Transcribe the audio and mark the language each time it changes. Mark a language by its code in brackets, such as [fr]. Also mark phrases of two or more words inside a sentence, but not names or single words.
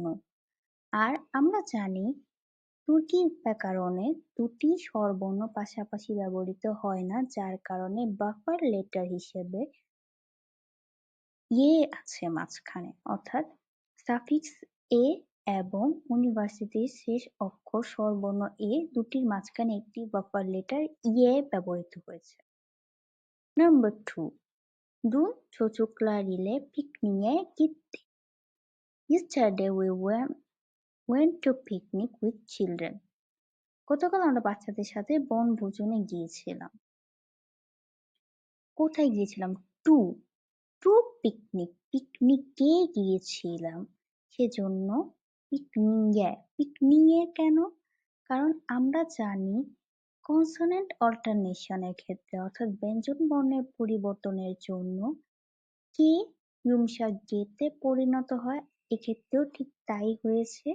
[bn] আর আমরা জানি তুর্কি ব্যাকরণে দুটি স্বরবর্ণ পাশাপাশি ব্যবহৃত হয় না, যার কারণে [en] buffer letter [bn] হিসেবে ইয়ে আছে মাঝখানে, অর্থাৎ সাফিক্স এ এবং ইউনিভার্সিটির শেষ অক্ষর স্বরবর্ণ এ দুটির মাঝখানে একটি [en] buffer letter [bn] ইয়ে ব্যবহৃত হয়েছে। [en] Number 2, [tr] Dun çocuklarıyla pikniğe gitti. [en] Yesterday we went to picnic with children. [bn] গতকাল আমরা বাচ্চাদের সাথে বনভোজনে গিয়েছিলাম। কোথায় গিয়েছিলাম? [en] to to picnic, [bn] পিকনিকে গিয়েছিলাম, সেজন্য পিকনিকে। পিকনিকে কেন? কারণ আমরা জানি [en] consonant alternation [bn] ক্ষেত্রে অর্থাৎ ব্যঞ্জন বর্ণের পরিবর্তনের জন্য কে বিমসা গেতে পরিণত হয়, এক্ষেত্রেও ঠিক তাই হয়েছে।